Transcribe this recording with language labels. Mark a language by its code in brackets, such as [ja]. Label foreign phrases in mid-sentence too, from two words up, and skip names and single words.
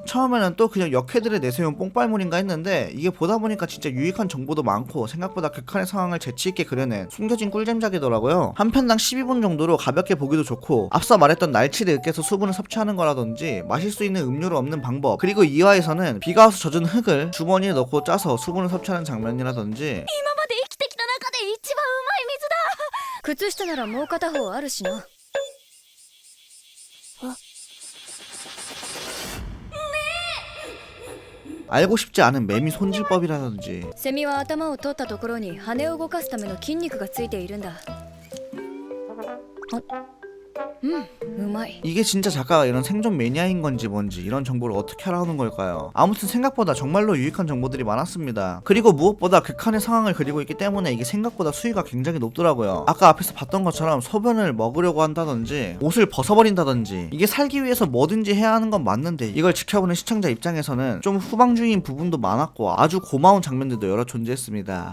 [ko] 처음에는 또 그냥 역해들을 내세운 뽕빨물인가 했는데 이게 보다 보니까 진짜 유익한 정보도 많고 생각보다 극한의 상황을 재치있게 그려낸 숨겨진 꿀잼작이더라고요. 한 편당 12분 정도로 가볍게 보기도 좋고 앞서 말했던 날치를 으깨서 수분을 섭취하는 거라든지 마실 수 있는 음료를 얻는 방법, 그리고 2화에서는 비가 와서 젖은 흙을 주머니에 넣고 짜서 수분을 섭취하는 장면이라든지 [ja] 今まで生きてきた中で一番うまい水だ。靴下ならもう片方あるしな。 [ko] 알고 싶지 않은 매미 손질법이라든지 [ja] セミは頭を取ったところに羽を動かすための筋肉がついているんだ。うまい。 [ko] 이게 진짜 작가가 이런 생존 매니아인 건지 뭔지 이런 정보를 어떻게 알아오는 걸까요? 아무튼 생각보다 정말로 유익한 정보들이 많았습니다. 그리고 무엇보다 극한의 상황을 그리고 있기 때문에 이게 생각보다 수위가 굉장히 높더라고요. 아까 앞에서 봤던 것처럼 소변을 먹으려고 한다든지 옷을 벗어버린다든지 이게 살기 위해서 뭐든지 해야 하는 건 맞는데 이걸 지켜보는 시청자 입장에서는 좀 후방주의인 부분도 많았고 아주 고마운 장면들도 여러 존재했습니다.